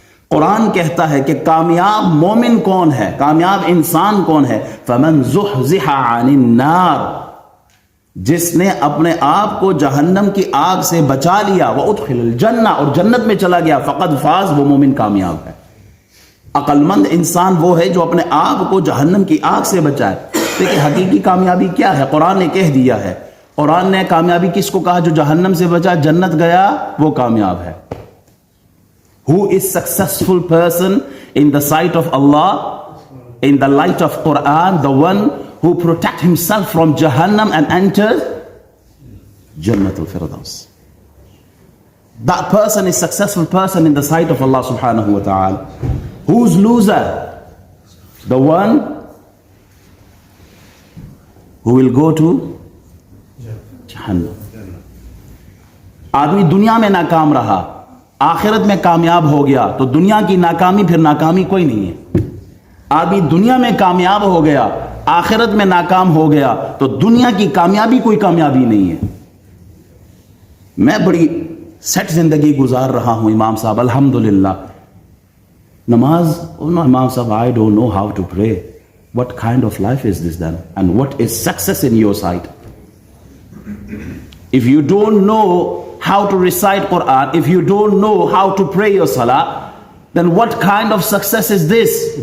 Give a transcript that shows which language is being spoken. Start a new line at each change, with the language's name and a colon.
Urdu: قرآن کہتا ہے کہ کامیاب مومن کون ہے، کامیاب انسان کون ہے؟
Arabic: فمن زحزح عن النار،
Urdu: جس نے اپنے آپ کو جہنم کی آگ سے بچا لیا،
Arabic: وادخل الجنہ،
Urdu: اور جنت میں چلا گیا،
Arabic: فقد فاز،
Urdu: وہ مومن کامیاب ہے. عقل مند انسان وہ ہے جو اپنے آپ کو جہنم کی آگ سے بچائے. دیکھیں حقیقی کامیابی کیا ہے؟ قرآن نے کہہ دیا ہے. قرآن نے کامیابی کس کو کہا؟ جو جہنم سے بچا، جنت گیا، وہ کامیاب ہے.
English: Who is successful person in the sight of Allah, in the light of Quran? The one who protect himself from Jahannam and enters Jannatul Firdaus. That person is successful person in the sight of Allah subhanahu wa ta'ala. Who's loser? The one who will go to Jahannam.
Urdu: آدمی دنیا میں ناکام رہا، آخرت میں کامیاب ہو گیا تو دنیا کی ناکامی پھر ناکامی کوئی نہیں ہے. آدمی دنیا میں کامیاب ہو گیا، آخرت میں ناکام ہو گیا تو دنیا کی کامیابی کوئی کامیابی نہیں ہے. میں بڑی سیٹ زندگی گزار رہا ہوں امام صاحب الحمدللہ.
English: نماز امام صاحب I don't know how to pray. What kind of life is this then? And what is success in your sight? If you don't know how to recite Quran, if you don't know how to pray your salah, then what kind of success is this?